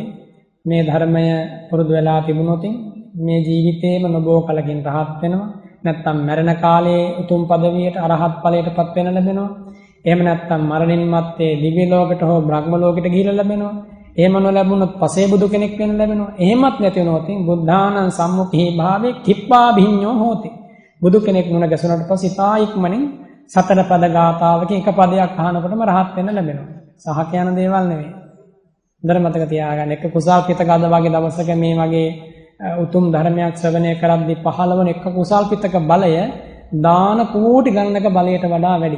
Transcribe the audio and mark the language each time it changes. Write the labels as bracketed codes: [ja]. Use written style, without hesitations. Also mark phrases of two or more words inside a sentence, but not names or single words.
[si] මේ ධර්මය පුරුදු වෙලා තිබුණොත් මේ ජීවිතේම නොබෝ කලකින් රහත් වෙනවා. නැත්තම් මරණ කාලයේ උතුම් පදවියට අරහත් ඵලයටපත් වෙන ලැබෙනවා. එහෙම නැත්තම් මරණින් මත්තේ දිව්‍ය ලෝකයට හෝ බ්‍රහ්ම ලෝකයට ගිහිල්ලා ලැබෙනවා. එහෙම නොලැබුණොත් පසේ බුදු කෙනෙක් වෙන්න ලැබෙනවා. [pi] එහෙමත් නැති වුණොත් බුද්ධානං සම්මුඛී භාවේ කිප්පා භිඤ්ඤෝ හෝති. [si] බුදු කෙනෙක් මුණ ගැසුණාට පස්සේ තා ඉක්මනින් සතර පද ගාථාවකින් එක පදයක් අහනකොටම රහත් වෙන්න ලැබෙනවා. සහ කියන දේවල් නෙවෙයි. හොඳට මතක තියාගන්න. එක කුසල් පිට ගද වගේ දවසක මේ වගේ උතුම් ධර්මයක් ශ්‍රවණය කරද්දී පහළවන එක කුසල් පිටක බලය දාන කෝටි ගණනක බලයට වඩා වැඩි.